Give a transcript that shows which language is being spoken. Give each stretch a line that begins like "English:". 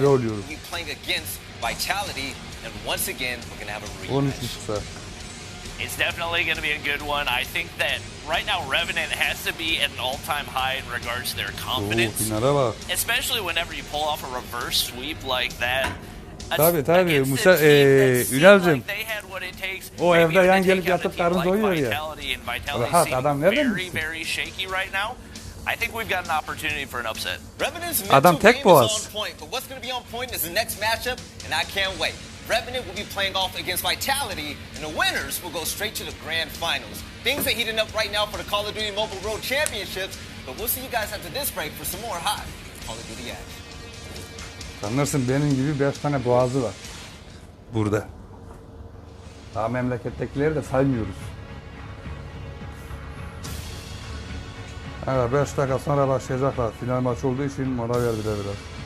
English: We'll be playing against Vitality, and once again, we're going to have a rematch. It's definitely going to be a good one. I think that right now Revenant has to be at an all-time high in regards to their confidence. Especially whenever you pull off a reverse sweep like that.
Turkish: Tabii Musa, Ünal'cığım o evde yan gelip yatıp karnı doyuyor ya. Rahat adam nereden misin?
English: I think we've got an opportunity for an upset.
Turkish: Adam tek boğaz.
English: But what's going to be on point is the next matchup, and I can't wait. Revenant will be playing off against Vitality, and the winners will go straight to the grand finals. Things are heating up right now for the Call of Duty Mobile World Championships, but we'll see you guys after this break for some more hot Call of Duty action.
Turkish: Sanırsın benim gibi 5 tane boğazı var burada. Daha memlekettekileri de saymıyoruz. Evet, 5 dakika sonra başlayacaklar. Final maç olduğu için mola verdiler biraz.